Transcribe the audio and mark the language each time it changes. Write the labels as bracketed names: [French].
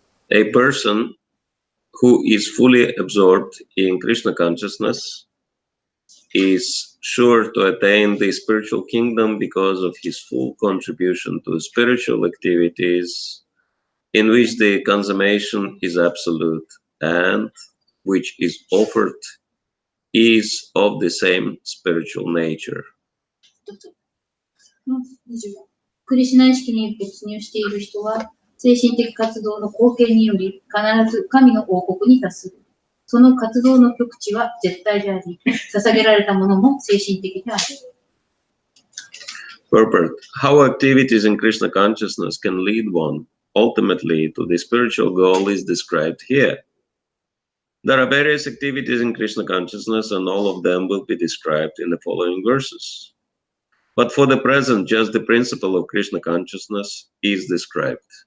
[English] A person who is fully absorbed in Krishna consciousness is sure to attain the spiritual kingdom because of his full contribution to spiritual activities in which the consummation is absolute and which is offered is of the same spiritual nature. [Japanese] クリシュナ意識に没入している人は、精神的活動の貢献により必ず神の王国に達する。その活動の極致は絶対であり、捧げられたものも精神的である。 [English] Purport: How activities in Krishna consciousness can lead one ultimately to the spiritual goal is described here. There are various activities in Krishna consciousness, and all of them will be described in the following verses. But for the present, just the principle of Krishna consciousness is described.